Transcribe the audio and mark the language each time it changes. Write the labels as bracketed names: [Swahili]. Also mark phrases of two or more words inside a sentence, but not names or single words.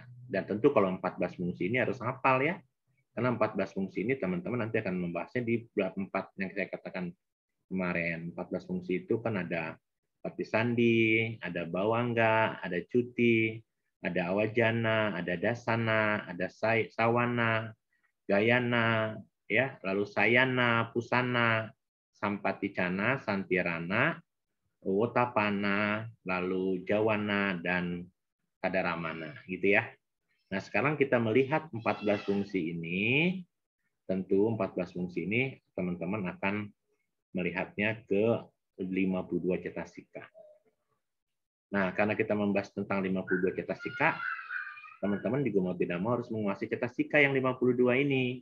[Indonesian] Dan tentu kalau 14 fungsi ini harus hafal ya. Karena 14 fungsi ini teman-teman nanti akan membahasnya di bab 4 yang saya katakan kemarin. 14 fungsi itu kan ada patisandi, ada bawangga, ada cuti, ada awajana, ada dasana, ada sawana, gayana, ya, lalu sayana, pusana, sampaticana, santirana, wotapana, lalu jawana, dan kadaramana, gitu ya. Nah, sekarang kita melihat 14 fungsi ini, tentu 14 fungsi ini teman-teman akan melihatnya ke 52 cetasika. Nah, karena kita membahas tentang 52 cetasika, teman-teman juga mau tidak mau harus menguasai cetasika yang 52 ini.